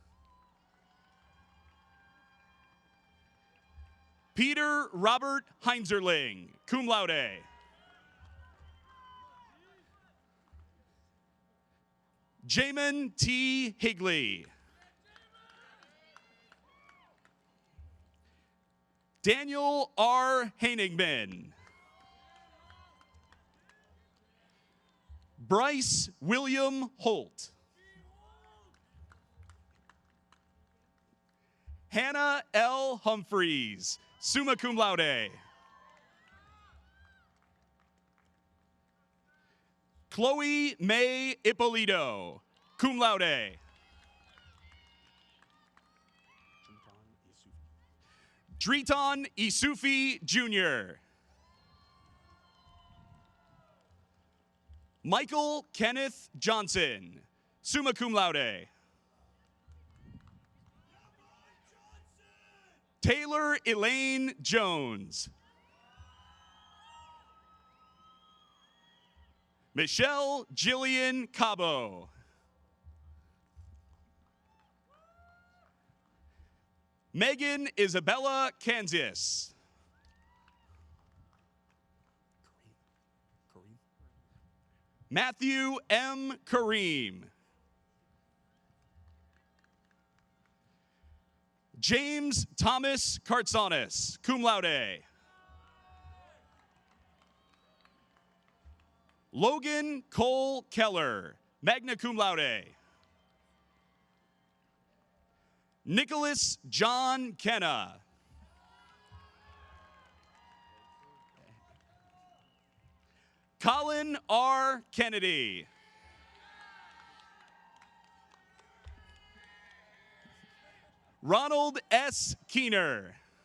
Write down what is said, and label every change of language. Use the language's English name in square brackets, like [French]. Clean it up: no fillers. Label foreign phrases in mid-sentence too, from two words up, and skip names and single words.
[English] Peter Robert Heinzerling, [Latin] cum laude. [English] Jamin T. Higley. Daniel R. Haningman. Bryce William Holt. Hannah L. Humphreys, [Latin] summa cum laude. [English] Chloe May Ippolito, [Latin] cum laude. [English] Driton Isufi Jr. Michael Kenneth Johnson, [Latin] summa cum laude. [English] Taylor Elaine Jones. Michelle Jillian Cabo. Megan Isabella Kansas. Matthew M. Kareem. James Thomas Kartsanis, [Latin] cum laude. [English] Logan Cole Keller, [Latin] magna cum laude. [English] Nicholas John Kenna. Colin R. Kennedy. Ronald S. Keener.